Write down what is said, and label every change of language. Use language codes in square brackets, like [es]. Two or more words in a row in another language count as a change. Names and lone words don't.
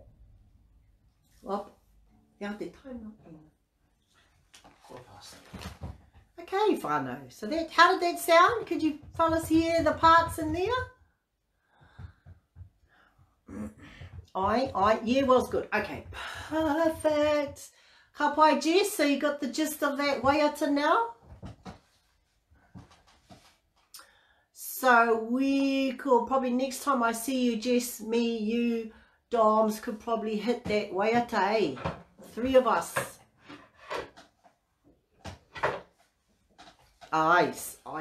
[en] Well, yeah, the time not in. Okay, whānau. So that, how did that sound? Could you fellas hear the parts in there? Yeah, was good. Okay, perfect. [mi] Ka pai, Jess, [en] so you got the gist of that waiata now? So we could probably, next time I see you, Jess, me, you, Doms, could probably hit that waiata, eh? 3 of us. Eyes.